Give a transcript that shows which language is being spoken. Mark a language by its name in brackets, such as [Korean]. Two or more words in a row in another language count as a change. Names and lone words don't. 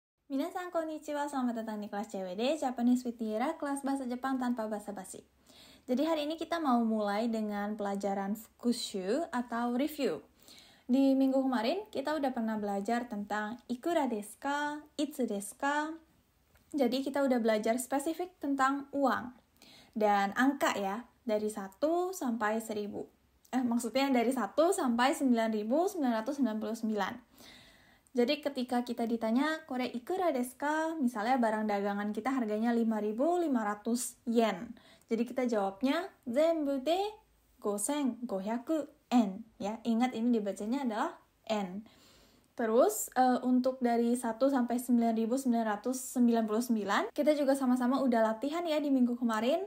[Japanese] 皆さんこんにちは, [Indonesian] selamat datang di kelas CWD Japanese with Tira, kelas bahasa Jepang tanpa basa-basi. Jadi hari ini kita mau mulai dengan pelajaran fukushu atau review. Di minggu kemarin kita udah pernah belajar tentang [Japanese] いくらですか、いつですか. [Indonesian] Jadi kita udah belajar spesifik tentang uang dan angka ya, dari 1 sampai 1000. Maksudnya dari 1 sampai 9999. Jadi ketika kita ditanya, [Japanese] これいくらですか? [Indonesian] Misalnya barang dagangan kita harganya 5.500 yen. Jadi kita jawabnya, [Japanese] 全部で [Indonesian] 5,500 yen. Ya, ingat ini dibacanya adalah n. Terus untuk dari 1 sampai 9.999, kita juga sama-sama udah latihan ya di minggu kemarin.